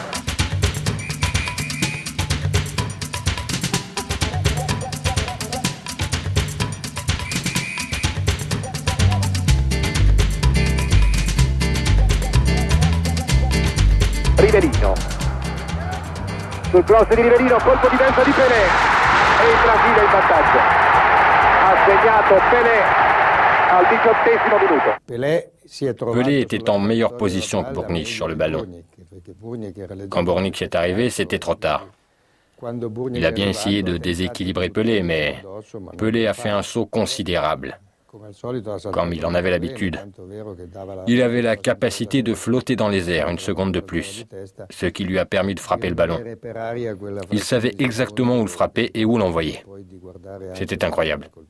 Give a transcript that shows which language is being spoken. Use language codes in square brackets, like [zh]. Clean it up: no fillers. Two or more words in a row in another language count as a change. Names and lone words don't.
[it] Rivelino. Sul cross di Rivelino, colpo di testa di Pelé e il Brasile in vantaggio. Ha segnato Pelé al 18° minuto. [fr] Pelé était en meilleure position que Bournić sur le ballon. Quand Bournić est arrivé, c'était trop tard. Il a bien essayé de déséquilibrer Pelé, mais Pelé a fait un saut considérable, comme il en avait l'habitude. Il avait la capacité de flotter dans les airs une seconde de plus, ce qui lui a permis de frapper le ballon. Il savait exactement où le frapper et où l'envoyer. C'était incroyable.